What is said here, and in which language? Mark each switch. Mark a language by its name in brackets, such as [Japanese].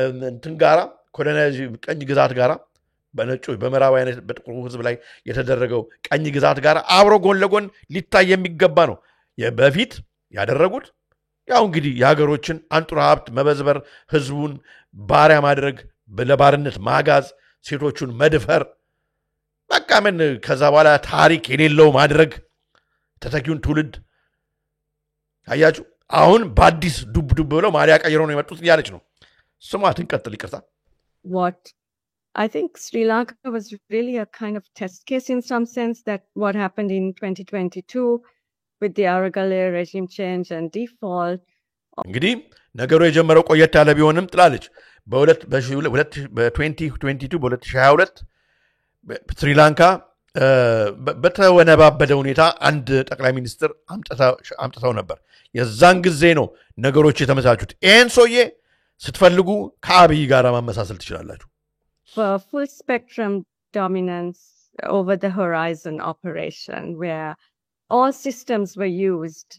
[Amharic] እንትን ጋራ ኮሎናይዜሽን ቀኝ ግዛት ጋራ በነጮች በመራባውያን በጥቁሩ ህዝብ ላይ የተደረገው ቀኝ ግዛት ጋራ አብሮ ጎን ለጎን ሊታይ የሚገባ ነው በፊት ያደረጉት ያው እንግዲህ የሀገሮችን አንጡራ ሀብት መበዝበር ህዝቡን ባሪያ ማድረግ ለባርነት ማጋዝ ሴቶቹን መድፈር በቃ ምን ከዛ በኋላ ታሪክ የሌለው ማድረግ ተተኪውን ትውልድ አያችሁ አሁን በአዲስ ዱብ ብለው ማሊያ ቀይረው ነው የመጡት ያለች ነው ስማትን ቀጥል ይቅርታ [English] What I think Sri Lanka was really a kind of test case in some sense that what happened in 2022 with the Aragale regime change and default. [Amharic] እንግዲህ ነገሩ የጀመረው ቆየት ያለ ቢሆንም ጥላለች በ2022 በ2022 ስሪላንካ በተወነባበደ ሁኔታ አንድ ጠቅላይ ሚኒስትር አምጥተው ነበር የዛን ጊዜ ነው ነገሮች የተመሳቹት ኤንሶዬ ስትፈልጉ ከአብይ ጋር ማመሳሰል ትችላላችሁ [English] For full spectrum dominance over the horizon operation where all systems were used.